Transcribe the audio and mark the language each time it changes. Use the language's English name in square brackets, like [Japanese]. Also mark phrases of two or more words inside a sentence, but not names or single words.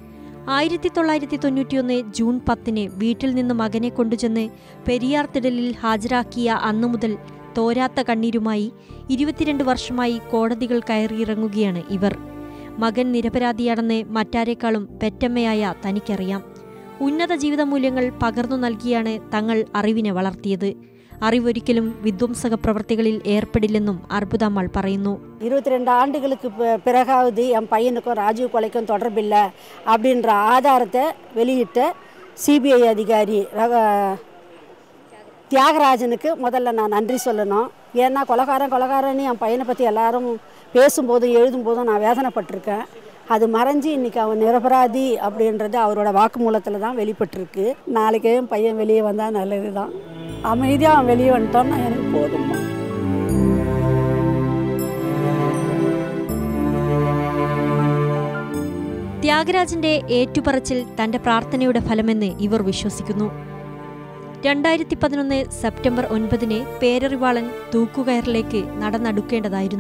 [Malayalam] 1991 ജൂൺ 10 വീട്ടിൽ നിന്ന് മകനെ കൊണ്ടുചെന്ന് പെരിയാർ തിടലിൽ ഹാജരാക്കിയ അന്നു മുതൽ തോരാത്ത കണ്ണീരുമായി 22 വർഷമായി കോടതികൾ കയറിയിറങ്ങുകയാണ് ഇവർ. മകൻ നിരപരാധിയാണെന്ന് മറ്റാരേക്കാളും പെറ്റമ്മയായ തനിക്കറിയാം. ഉന്നത ജീവിത മൂല്യങ്ങൾ പകർന്നു നൽകിയാണ് തങ്ങൾ അറിവിനെ വളർത്തിയത്. അറിവൊരിക്കലും വിധ്വംസക പ്രവൃത്തികളിൽ ഏർപ്പെടില്ലെന്നും അർബുദാമ്മാൾ പറയുന്നു. [Tamil] 22 ஆண்டுகளுக்கு பிறகாவது என் பையனுக்கும் ராஜீவ் கொலைக்கும் தொடர்பில்லை அப்படின்ற ஆதாரத்தை வெளியிட்ட சிபிஐ அதிகாரி தியாகராஜனுக்கு முதல்ல நான் நன்றி சொல்லணும். ஏன்னா கொலைகாரன்னு என் பையனை பற்றி எல்லாரும் பேசும்போதும் எழுதும்போதும் நான் வேதனைப்பட்டிருக்கேன். அது மறைஞ்சி இன்றைக்கி அவன் நிரபராதி அப்படின்றது அவரோட வாக்குமூலத்தில் தான் வெளிப்பட்டிருக்கு. நாளைக்கே என் பையன் வெளியே வந்தால் நல்லது தான். அமைதியாக அவன் வெளியே வந்துட்டான்னா எனக்கு போதும்மா. [Malayalam] ത്യാഗരാജന്റെ ഏറ്റുപറച്ചിൽ തന്റെ പ്രാർത്ഥനയുടെ ഫലമെന്ന് ഇവർ വിശ്വസിക്കുന്നു. 2011 സെപ്റ്റംബർ 9 പേരറിവാളൻ തൂക്കുകയറിലേക്ക് നടന്നടുക്കേണ്ടതായിരുന്നു.